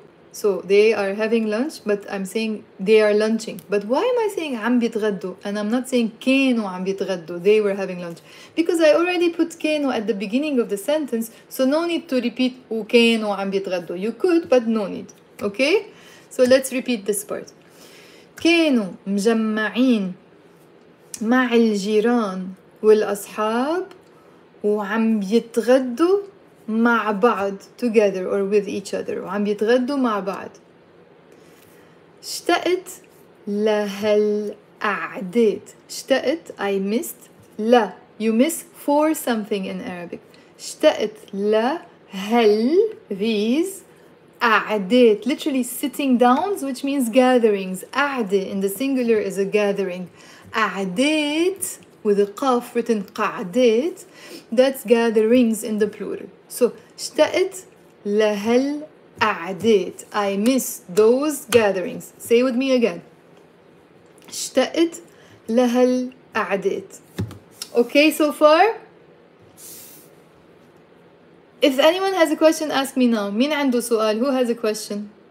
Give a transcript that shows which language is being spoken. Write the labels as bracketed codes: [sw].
[en] So they are having lunch, but I'm saying they are lunching. But why am I saying [ar] عم بيتغدوا? [en] And I'm not saying [ar] كانوا عم بيتغدوا. [en] They were having lunch. Because I already put كانوا at the beginning of the sentence, so no need to repeat [ar] وكانوا عم بيتغدوا. [en] You could, but no need. Okay? So let's repeat this part. [ar] كانوا مجمعين مع الجيران والأصحاب وعم بيتغدوا مع بعض [en] together or with each other [ar] وعم بيتغدوا مع بعض. اشتقت لهالقعدات. [en] اشتقت I missed لا you miss for something in Arabic. [ar] اشتقت لهال [en] these قعدات literally sitting downs which means gatherings. قعدة in the singular is a gathering. [ar] قعدات [en] with a قاف written قعدات that's gatherings in the plural. [ar] So اشتقت لهالقعدات. [en] I miss those gatherings. Say with me again. [ar] اشتقت لهالقعدات. [en] Okay so far? If anyone has a question, ask me now. [ar] مين عنده سؤال? [en] Who has a question?